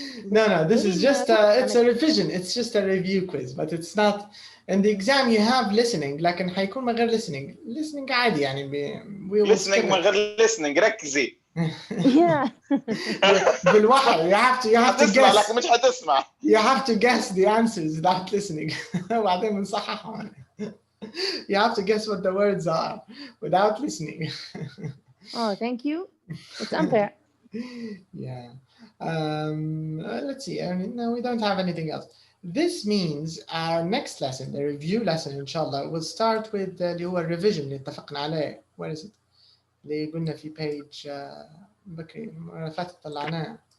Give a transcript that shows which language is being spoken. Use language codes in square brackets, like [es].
[en] No, this is just it's a revision. It's just a review quiz, but it's not. In the exam you have listening, [ar] لكن حيكون من غير [en] listening [ar] عادي يعني. [en] We will [ar] listening من غير listening ركزي. بالوحي [en] you have to guess. [ar] لكن مش هتسمع. [en] You have to guess the answers without listening. [ar] وبعدين بنصححهم. [en] You have to guess what the words are without listening. Oh, thank you. It's unfair. Yeah. Let's see. No, we don't have anything else. This means our next lesson, the review lesson, inshallah, will start with [ar] اللي هو [en] revision [ar] اللي اتفقنا عليه. [en] Where is it? [ar] اللي قلنا في page بكري المرة فاتت طلعناه.